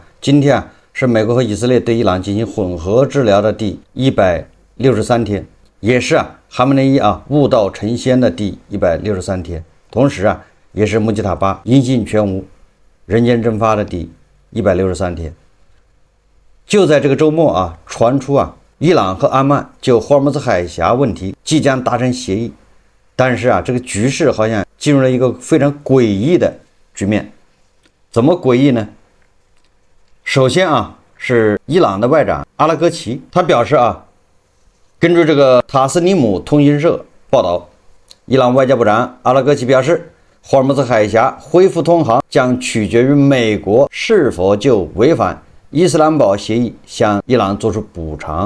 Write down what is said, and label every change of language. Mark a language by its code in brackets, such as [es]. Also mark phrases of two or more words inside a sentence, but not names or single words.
[zh] 今天是美国和以色列对伊朗进行混合治療的第163天，也是哈梅内伊悟道成仙的第163天，同時也是穆吉塔巴音信全无、人间蒸發的第163天。就在這個週末傳出伊朗和阿曼就霍爾木茲海峽問題即將達成協議，但是這個局勢好像進入了一個非常詭異的局面。怎麼詭異呢？首先是伊朗的外長阿拉戈齊，他表示根據這個塔斯尼姆通訊社報道，伊朗外交部長阿拉戈齊表示，霍爾木茲海峽恢復通航將取決於美國是否就違反伊斯蘭堡協議向伊朗做出補償。